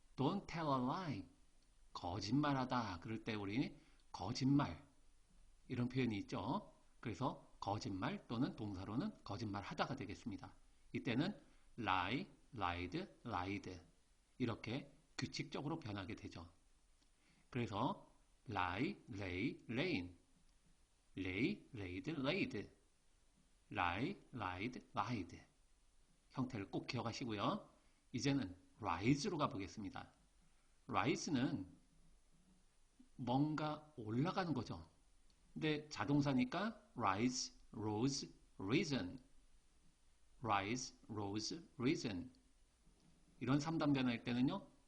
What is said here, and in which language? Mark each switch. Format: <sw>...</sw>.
<en>Don't tell a lie.</en> <ko>거짓말하다. 그럴 때 우리 거짓말 이런 표현이 있죠. 그래서 거짓말 또는 동사로는 거짓말하다가 되겠습니다. 이때는 lie, lied, lied 이렇게 규칙적으로 변하게 되죠. 그래서 lie, lay, laying, lay, laid, laid, lie, lied, lied 형태를 꼭 기억하시고요. 이제는 rise로 가보겠습니다. rise는 뭔가 올라가는 거죠. 근데 자동사니까 rise, rose, risen, rise, rose, risen 이런 3단 변화일 때는요.</ko>